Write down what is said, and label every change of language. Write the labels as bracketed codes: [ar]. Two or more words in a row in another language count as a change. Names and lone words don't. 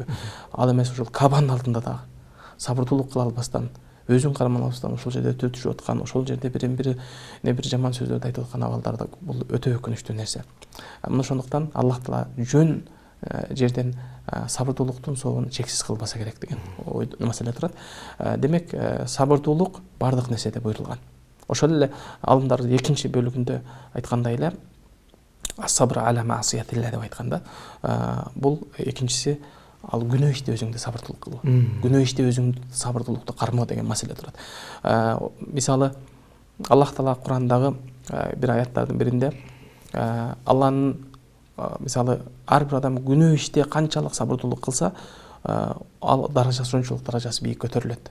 [ky] Ал эмес ошол Кабанын алдында дагы сабырдуулук кыла албастан, өзүн карман албастан ошол жерде төтүшүп аткан, ошол жерде бир жаман сөздөрдү айтып аткан абалдар да бул өтө өкүнүчтүү нерсе. Мына ошондуктан Аллах Таала жөн жерден сабырдуулуктун соогун чексиз кылбаса керек деген маселе турат. Демек, сабырдуулук бардык нерседе буйрулган. Ошол эле алымдар экинчи бөлүгүндө айткандай эле [ar] الصبر على معصية الله [ky] деп айтканда, бул экинчиси ал күнөө иште өзүңдү сабырдуулук кылуу. Күнөө иште өзүңдү сабырдуулукту кармоо деген маселе турат. Мисалы, Аллах Таала Курандагы бир аяттардын биринде Алланын мисалы ар бир адам күнөө иште канчалык сабырдуулук кылса, ал даражасы ошончолук даражасы бийик көтөрүлөт.